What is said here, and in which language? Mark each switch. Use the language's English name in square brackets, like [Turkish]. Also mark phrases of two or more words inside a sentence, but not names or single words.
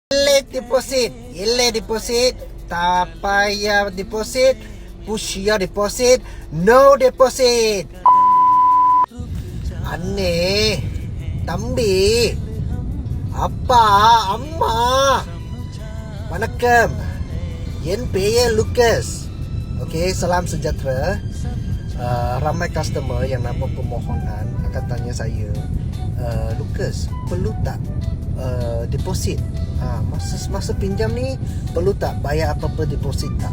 [Malay] Ile deposit, tak payah deposit, [English] push your deposit, no deposit. [Tamil] Aneh, தம்பி, அப்பா, அம்மா, வணக்கம். என் பெயர் Lucas. [Malay] Okey, salam sejahtera. Ramai customer yang nak buat permohonan akan tanya saya, Lucas, perlu tak deposit? Masa pinjam ni perlu tak bayar apa-apa deposit tak?